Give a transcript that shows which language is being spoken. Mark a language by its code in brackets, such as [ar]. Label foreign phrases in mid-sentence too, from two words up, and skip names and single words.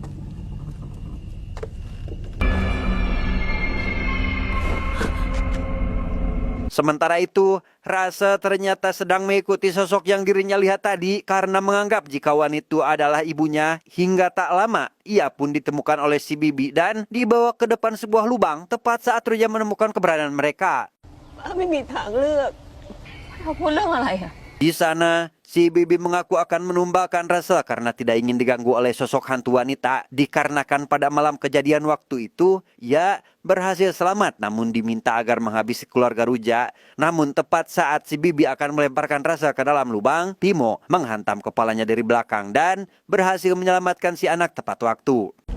[id] Sementara itu, Russell ternyata sedang mengikuti sosok yang dirinya lihat tadi karena menganggap jika wanita itu adalah ibunya. Hingga tak lama, ia pun ditemukan oleh si Bibi dan dibawa ke depan sebuah lubang tepat saat Ruja menemukan keberadaan mereka. [th] ไม่มีทางเลือกเขาพูดเรื่องอะไรอะ [id] Di sana, si Bibi mengaku akan menumbalkan Russell karena tidak ingin diganggu oleh sosok hantu wanita. Dikarenakan pada malam kejadian waktu itu, ia berhasil selamat namun diminta agar menghabisi keluarga Ruja. Namun tepat saat si Bibi akan melemparkan Russell ke dalam lubang, Timo menghantam kepalanya dari belakang dan berhasil menyelamatkan si anak tepat waktu.